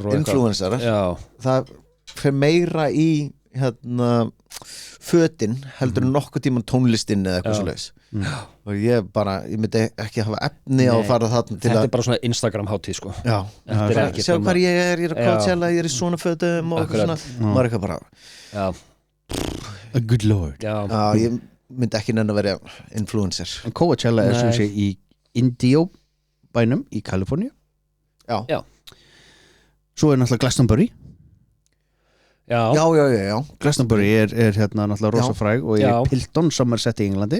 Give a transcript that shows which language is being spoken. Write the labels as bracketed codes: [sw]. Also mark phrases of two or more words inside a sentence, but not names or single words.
[is] það fer meira í fötin heldur nokkuð tíman tónlistin eða eitthvað svoleiðis og ég myndi ekki hafa efni á að fara þarna til þetta er bara svona Instagram hátíð sko sjá hvað ég er að Coachella ég er í svona fötum og svona maður er eitthvað bara [en] a good lord [is] ég myndi ekki nenn að vera influencer en Coachella er sem sé í Indio bænum í Kaliforníu já svo er náttúrulega Glastonbury já Glastonbury er náttúrulega rosa fræg og er í Pilton Somerset í Englandi